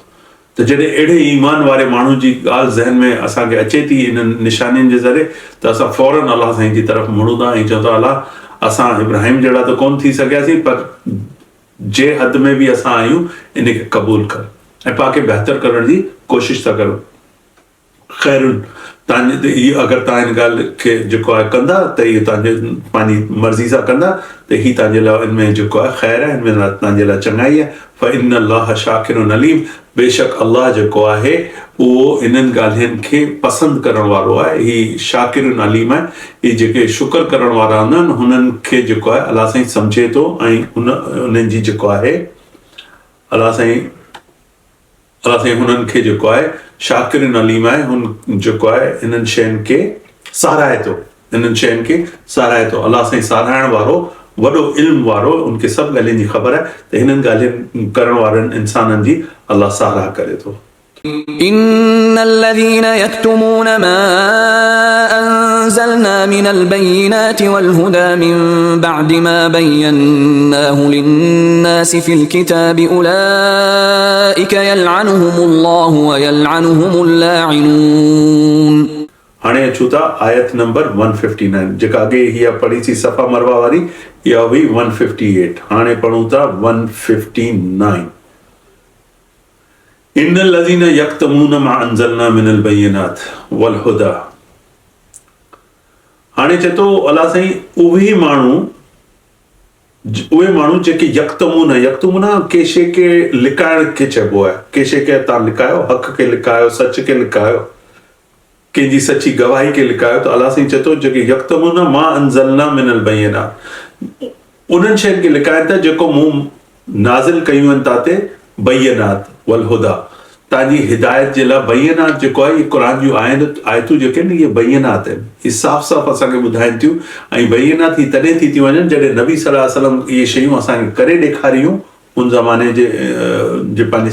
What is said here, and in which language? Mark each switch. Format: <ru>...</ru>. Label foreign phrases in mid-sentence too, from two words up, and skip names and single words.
<sd>त जॾहिं अहिड़े ईमान वारे माण्हू जी ॻाल्हि ज़हन में असांखे अचे थी इन्हनि निशानियुनि जे ज़रिए त असां फौरन अलाह साईं जी तरफ़ मुड़ूं था ऐं चऊं था अलाह असां इब्राहिम जहिड़ा त कोन थी सघियासीं पर जे हद में बि असां आहियूं इनखे क़बूल कर ऐं पाण बहितर करण जी कोशिशि था करो। ख़ैरुनि तव्हांजे इहो अगरि तव्हां हिन ॻाल्हि खे जेको आहे कंदा त इहो तव्हांजे पंहिंजी मर्ज़ी सां कंदा त हीअ तव्हांजे लाइ हिन में जेको आहे ख़ैर आहे हिन में तव्हांजे लाइ चङाई आहे।</sd> <ar>فإن الله شاكر عليم</ar> <sd>बेशक अल्लाह जेको आहे उहो इन्हनि ॻाल्हियुनि खे पसंदि करण वारो आहे। हीअ</sd> <ar>شاكر عليم</ar> <sd>आहे हीअ जेके शुक्र करण वारा हूंदा आहिनि हुननि खे जेको आहे अलाह साईं सम्झे थो ऐं उन्हनि जी जेको आहे अलाह साईं हुननि खे जेको आहे</sd> <ar>شاكر عليم</ar> <sd>आहे हुन जेको आहे इन्हनि शयुनि खे साराहे थो अलाह साईं साराइण वारो वॾो इल्म वारो उनखे सभु ॻाल्हियुनि जी ख़बर आहे त हिननि ॻाल्हियुनि करण वारनि इंसाननि जी अलाह साराह करे थो।</sd> <ar>إن الذين يكتمون ما أنزلنا من البينات والهدى من بعد ما بيناه للناس في الكتاب أولئك يلعنهم الله ويلعنهم اللاعنون.</ar> <sd>हाणे अचूं था आयत नंबर 159 जेका अॻे हीअ पढ़ी थी सफ़ा मरवा वारी इहा हुई 158 हाणे पढ़ूं था 159</sd> <ar>إن الذين يكتمون ما أنزلنا من البينات والهدى.</ar> <sd>हाणे चए थो अलाह साईं उहे माण्हू जेके यक्तमून के शइ खे लिकाइण खे चइबो आहे के शइ खे तव्हां लिकायो हक़ खे लिकायो सच खे लिकायो कंहिंजी सची गवाही खे लिकायो त अलाह साईं चए थो जेके</sd> <ar>يكتمون ما أنزلنا من البينات</ar> <sd>उन्हनि शयुनि खे लिकाइनि था जेको मूं नाज़िल कयूं आहिनि ताते</sd> <ar>البينات والهدى</ar> <sd>तव्हांजी हिदायत जे लाइ बय्यिनात जेको आहे इहे क़ुर जूं आयतूं जेके आहिनि इहे बय्यिनात आहिनि इहे साफ़ साफ़ असांखे ॿुधाइनि थियूं ऐं बय्यिनात ही तॾहिं थी थियूं वञनि जॾहिं नबी</sd> <ar>صلى الله عليه وسلم</ar> <sd>इहे शयूं असांखे करे ॾेखारियूं उन ज़माने जे पंहिंजे</sd>